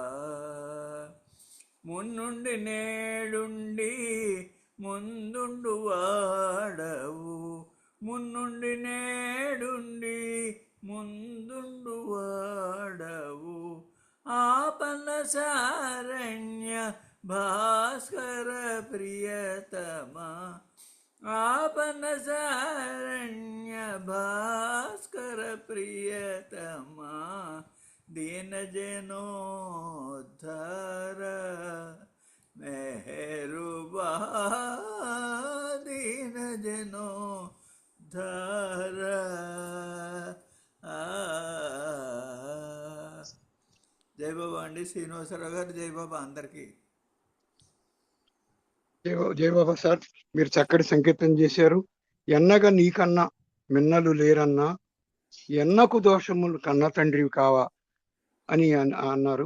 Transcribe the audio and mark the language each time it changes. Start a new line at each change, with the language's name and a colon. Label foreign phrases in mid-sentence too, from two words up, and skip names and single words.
Telugu: మున్నుండి నేడుండి ముందుండు వాడవు మున్నుండి నేడుండి ముందుండు వాడవు ఆపన్న సారణ్య భాస్కర ప్రియతమా ఆపన్నశరణ్య భాస్కర ప్రియతమా దీనజనోద్ధార మెహరుబా దీనజనోద్ధార జై బాబా అండి. శ్రీనివాసరావు గారు జై బాబా అందరికీ. జై బాబా సార్, మీరు చక్కటి సంకేతం చేశారు. ఎన్నగా నీకన్నా మిన్నలు లేరన్నా, ఎన్నకు దోషములు కన్న తండ్రివి కావా అని అన్నారు.